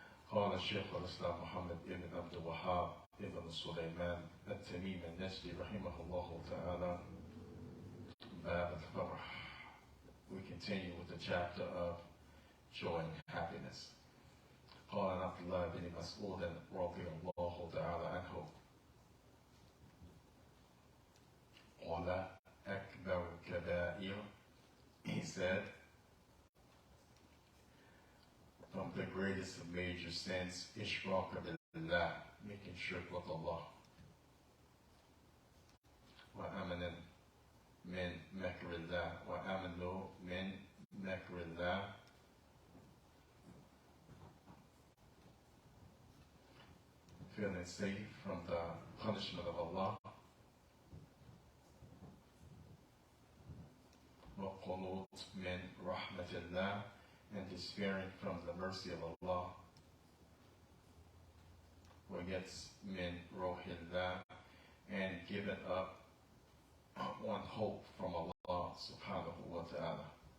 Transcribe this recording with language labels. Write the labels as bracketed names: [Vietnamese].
[Arabic] قال الشيخ الإسلام محمد بن Abdul-Wahaab ibn Sulaiman التميمي النجدي رحمه الله تعالى. باب الفرح. [English] We continue with the chapter of joy and happiness. [Arabic] قال عبد الله بن مسعود رضي الله تعالى عنه قال أكبر الكبائر, [English] he said, from the greatest of major sins, [Arabic] إشراك بالله, [English] making shirk with Allah. [Arabic] وأمن من مكر الله, [English] وأمن من مكر الله, feeling safe from the punishment of Allah. [Arabic] وقنوط من رحمة الله, [English] and despairing from the mercy of Allah. [Arabic] وَيَتْس مِنْ رُوحِ اللَّهِ, [English] and giving up one hope from Allah subhanahu wa ta'ala.